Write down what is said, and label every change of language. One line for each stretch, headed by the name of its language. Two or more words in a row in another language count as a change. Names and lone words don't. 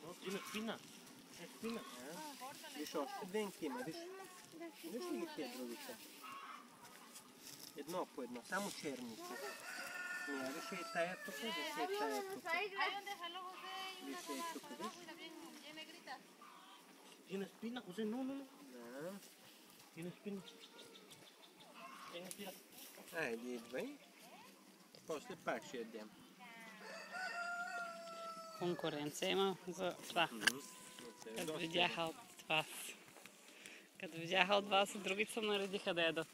Bulgarian: Спина. Спина. Виж още венки има, виж. Виж ли ги тия другите? Едно по едно, само черните. Мira, виж и тая тук, виж и тая тук. Виж и тук, виж.
Spanish: Tiene espina, José, no.
Bulgarian: Да.
Spanish: Tiene espina.
Bulgarian: Айде, идвай. После пак ще ядем. Конкуренция има за това. Като видяха от вас. Като видяха от вас и другите се наредиха да ядат.